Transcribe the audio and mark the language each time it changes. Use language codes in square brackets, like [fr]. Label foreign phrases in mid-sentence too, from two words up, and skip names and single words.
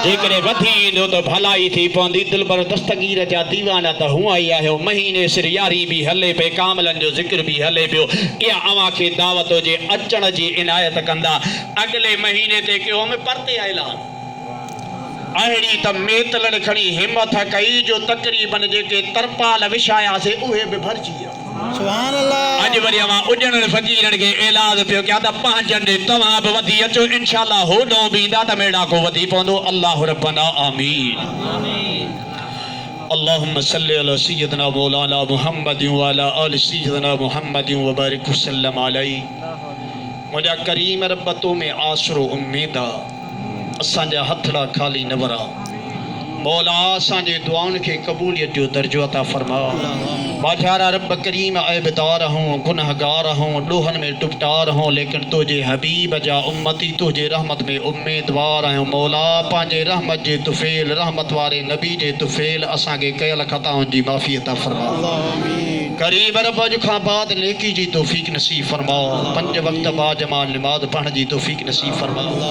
[sd] जेकॾहिं वधी ईंदो त भलाई थी पवंदी दिलबर दस्तगीर जा दीवाना त हूअं ई आहे महीने सिर यारी बि हले पई कामलनि जो ज़िक्र बि हले पियो इहा अव्हां खे दावत जे अचण जी इनायत कंदा अॻिले महीने ते कयो में परते ऐलान अहिड़ी त मेतलनि खणी हिमत कई जो तक़रीबन जेके तरपाल विछायासीं उहे बि भरिजी विया [ar] سبحان الله. [sd] अॼु वरी अवां उजड़नि फ़क़ीरनि खे ऐलान पियो कयां त पंहिंजनि तव्हां बि वधी अचो इंशाअल्लाह होॾो बि ईंदा त मेड़ाको वधी पवंदो [ar] الله ربنا آمين. اللهم صل على سيدنا مولانا محمد و على آل سيدنا محمد و بارك وسلم عليه. [sd] मुंहिंजा करीम रब तो में आसरो उम्मीद आहे असांजा हथड़ा खाली न भरा मौला असांजे दुआउनि खे क़बूलियत जो दर्जो अता फरमा बाजारा रब करीम ऐबदार हूं गुनहगार हूं ॾोहनि में टुपटार हूं लेकिन तुंहिंजे हबीब जा उम्मती तुंहिंजे रहमत में उम्मीदवार आहियूं मौला पंहिंजे रहमत जे तुफ़ेल रहमत वारे नबी जे तुफ़ेल असांखे कयल ख़ताउनि जी माफ़ी अता फरमा करीब रब अॼु खां बाद नेकी जी तौफ़ीक़ नसीब फरमा 5 वक़्त बाजमा नमाज़ पढ़ण जी तौफ़ीक़ नसीब फरमा